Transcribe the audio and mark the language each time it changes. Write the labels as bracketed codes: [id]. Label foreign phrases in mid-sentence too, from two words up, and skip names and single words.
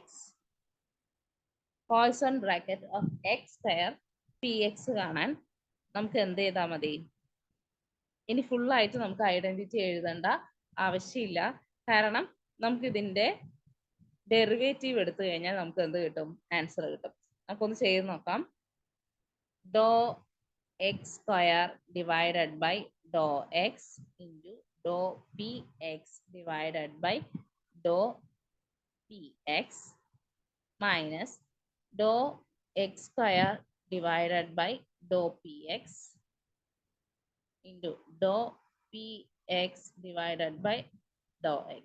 [en] Poisson bracket of x square px [ml] കാണാൻ നമുക്ക് എന്ത് ചെയ്താൽ മതി? ഇനി ഫുൾ ആയിട്ട് നമുക്ക് ഐഡന്റിറ്റി എഴുതേണ്ട ആവശ്യമില്ല. കാരണം നമുക്ക് ഇതിന്റെ ഡെറിവേറ്റീവ് എടുത്തു കഴിഞ്ഞാൽ നമുക്ക് എന്ത് കിട്ടും? ആൻസർ കിട്ടും. നമുക്കൊന്ന് ചെയ്ത് നോക്കാം. [en] dou x square divided by dou x into dou px divided by dou px minus dou x square divided by dou px into dou px divided by dou x.